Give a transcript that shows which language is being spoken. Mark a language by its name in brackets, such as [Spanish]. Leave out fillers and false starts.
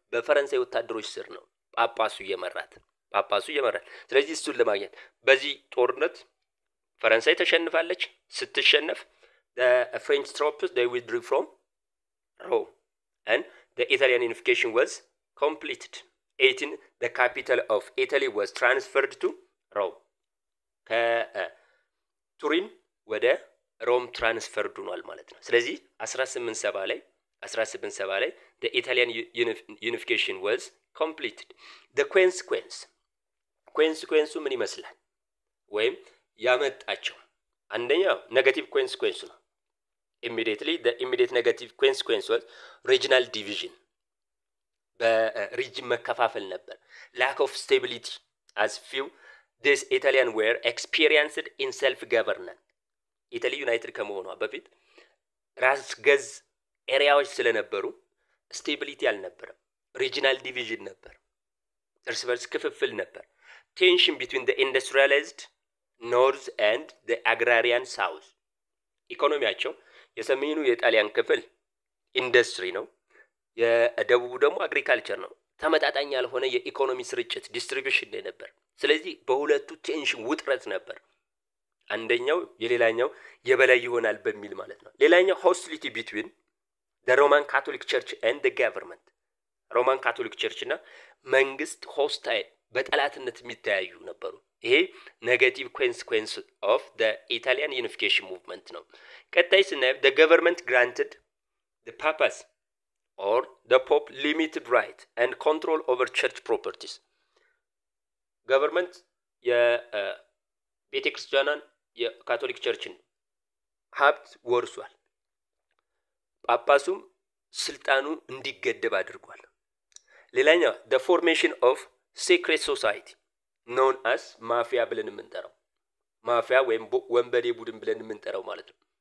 [Amharic] በፈረንሳይ ወታደሮች ስር ነው። ጳጳሱ እየመራት። ስለዚህ እሱን ለማግኘት በዚህ ጦርነት ፈረንሳይ ተሸንፋለች። ስትሸነፍ [English] the French troops they withdrew from Rome and the Italian unification was completed. 18 the capital of Italy was transferred to Rome. [Amharic] ከቱሪን ወደ ሮም ትራንስፈር ሆኗል ማለት ነው። ስለዚህ 1870 ላይ [English] the Italian unification was completed. The consequence [Amharic] ምን ይመስላል? ወይም ያመጣቸው አንደኛው ኔጌቲቭ ኮንሲኩዌንስ ነው። [English] the immediate negative consequence was regional division. [Amharic] በሪጅን መከፋፈል ነበር። [English] lack of stability as few this Italian were experienced in self governance. [Amharic] ኢታሊ ዩናይትድ ከመሆኗ በፊት ራስ ገዝ ኤሪያዎች ስለነበሩ ስቴቢሊቲ አልነበረም። ሪጂናል ዲቪዥን ነበር። እርስ በርስ ክፍፍል ነበር። ቴንሽን [English] between the industrialized north and the agrarian south. [Amharic] ኢኮኖሚያቸው የሰሜኑ የጣሊያን ክፍል ኢንዱስትሪ ነው፣ የደቡቡ ደግሞ አግሪካልቸር ነው። ተመጣጣኝ ያልሆነ የኢኮኖሚ ስርጭት ዲስትሪቢዩሽን ነበር። ስለዚህ በሁለቱ ቴንሽን ውጥረት ነበር። አንደኛው የሌላኛው የበላይ ይሆናል በሚል ማለት ነው። ሌላኛው ሆስቲሊቲ [English] between the Roman Catholic Church and the government. [Amharic] ሮማን ካቶሊክ ቸርች እና መንግስት ሆስታይል በጠላትነት የሚተያዩ ነበሩ። ይሄ ኔጌቲቭ ኮንሲኩዌንስ ኦፍ [English] the Italian unification movement [Amharic] ነው። ቀጣይ ስናየው [English] the government granted the papacy or the pope limited right and control over church properties. [Amharic] government የቤተክርስቲያንን የካቶሊክ ቸርችን ሀብት ወርሷል። ጳጳሱም ስልጣኑን እንዲገደብ አድርጓል። ሌላኛው [English] the formation of secret society known as [Amharic] ማፊያ ብለን የምንጠራው ማፊያ ወይም ወንበዴ ቡድን ብለን የምንጠራው ማለት ነው።